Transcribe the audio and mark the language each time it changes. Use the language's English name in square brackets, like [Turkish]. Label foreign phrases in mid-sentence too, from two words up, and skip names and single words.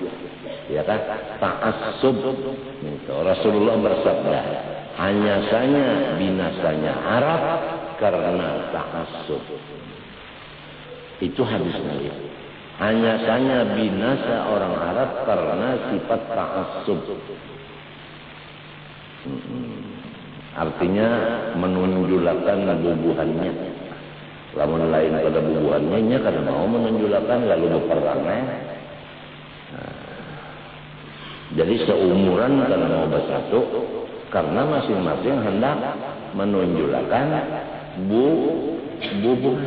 [Indonesian] Ya kan? Ta'assub. Rasulullah bersabda, hanya saja binasanya Arab karena ta'assub. Itu hadis Nabi. Hanya saja binasa orang Arab karena sifat ta'assub. [Banjar] Artinya menunjulkan bubuhannya. Lamun lain pada bubuhannya, nya kada mau menunjulkan lalu berperangnya. Jadi seumuran karena mau bersatu, karena masing-masing hendak menunjulkan bubuhan.